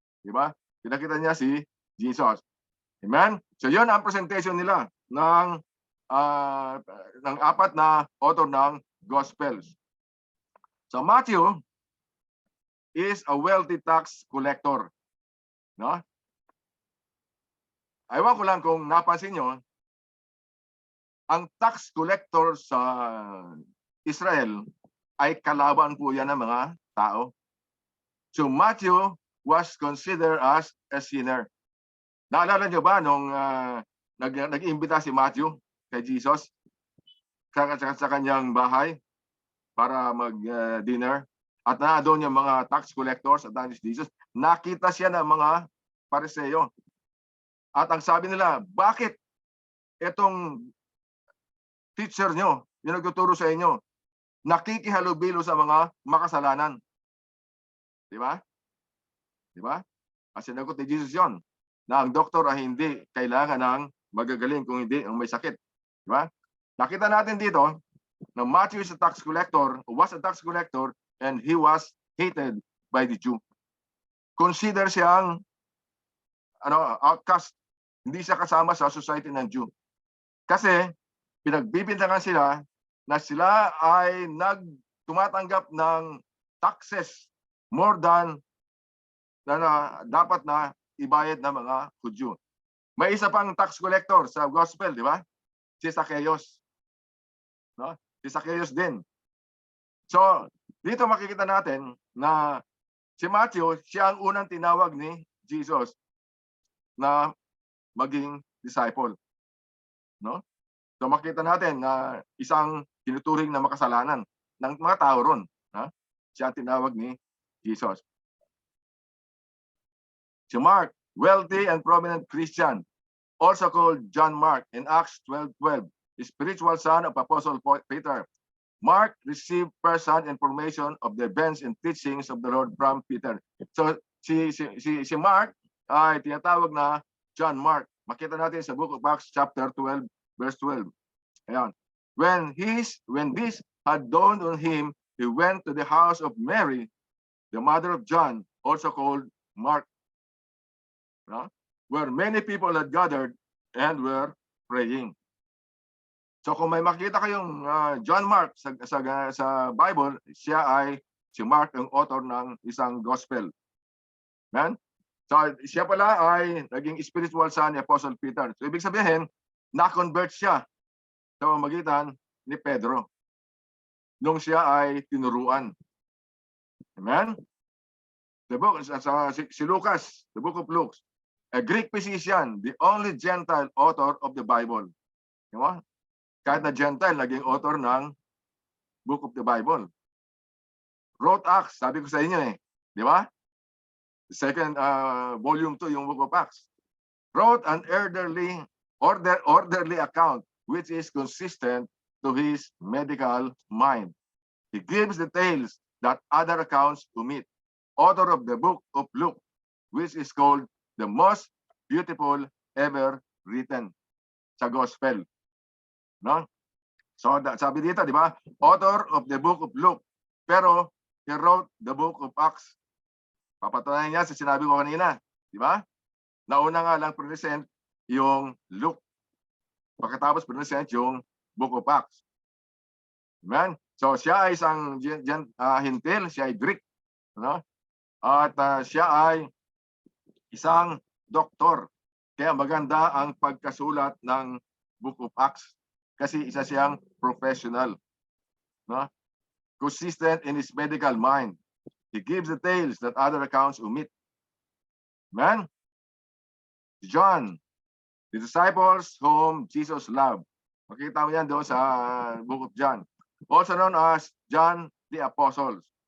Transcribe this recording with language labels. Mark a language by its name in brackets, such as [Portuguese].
[Filipino] Di ba? Pinakita niya si Jesus. Amen? So yun ang presentation nila ng 4 na author ng Gospels. [English] So Matthew is a wealthy tax collector. No? [Filipino] Ewan ko lang kung napansin nyo, ang tax collector sa Israel ay kalaban po yan ng mga tao. [English] So Matthew was considered as a sinner. [Filipino] Naalala nyo ba nung nag-imbita si Matthew kay Jesus sa kanyang bahay para mag-dinner? At doon yung mga tax collectors at Jesus. Nakita siya ng mga Pariseo. At ang sabi nila, bakit itong teacher nyo, yung nagtuturo sa inyo, nakikihalubilo sa mga makasalanan? Di ba? Di ba? At sinagot ni Jesus yon, na ang doktor ay hindi kailangan ng magagaling kung hindi ang may sakit. Di ba? Nakita natin dito na [English] Matthew is a tax collector, was a tax collector, and he was hated by the Jew. [Filipino] Consider siyang outcast. Hindi siya kasama sa society ng Jew. Kasi pinagbibintangan sila na sila ay tumatanggap ng taxes [English] more than [Filipino] na dapat na ibayad ng mga Hudyo. May isa pang tax collector sa gospel, di ba? Si Zacchaeus. No? Si Zacchaeus din. So, dito makikita natin na si Matthew, siya ang unang tinawag ni Jesus na maging disciple. No? So makita natin na isang tinuturing na makasalanan ng mga tao ron. Siya ang tinawag ni Jesus. [English] Si Mark, wealthy and prominent Christian, also called John Mark in Acts 12:12, the spiritual son of Apostle Peter. Mark received first-hand information of the events and teachings of the Lord from Peter. [Filipino] So si Mark ay tinatawag na John Mark. Makita natin sa Book of Acts chapter 12 verse 12. Ayan. [English] When this had dawned on him, he went to the house of Mary, the mother of John, also called Mark, no? Where many people had gathered and were praying. [Filipino] So kung may makita kayong John Mark sa Bible, siya ay si Mark ang author ng isang gospel. Amen? So siya pala ay naging spiritual son ni Apostle Peter. So ibig sabihin, na-convert siya sa pamamagitan ni Pedro nung siya ay tinuruan. Amen? [English] The book, si Lucas, the book of Luke, a Greek physician, the only Gentile author of the Bible. Diba? [Filipino] Kahit na Gentile, naging author ng book of the Bible. [English] Wrote Acts, [Filipino] sabi ko sa inyo eh. Di ba? [English] The second volume 2, yung book of Acts. Wrote an orderly account which is consistent to his medical mind. He gives details that other accounts omit. Author of the book of Luke, which is called the most beautiful ever written sa gospel. No? [Filipino] So sabi dito, di ba? [English] Author of the book of Luke. Pero he wrote the book of Acts. [Filipino] Papatunayan niya sa sinabi ko kanina, di ba? Nauna nga lang present yung Luke. Pagkatapos present yung book of Acts. Amen? So siya ay isang hintil, siya ay Greek, no? At siya ay isang doktor. Kaya maganda ang pagkasulat ng book of Acts. Kasi isa siyang professional, no? [English] Consistent in his medical mind. He gives details that other accounts omit. Amen? John, the disciples whom Jesus loved. [Filipino] Makita mo yan doon sa book of John. [English] Also known as John the Apostle.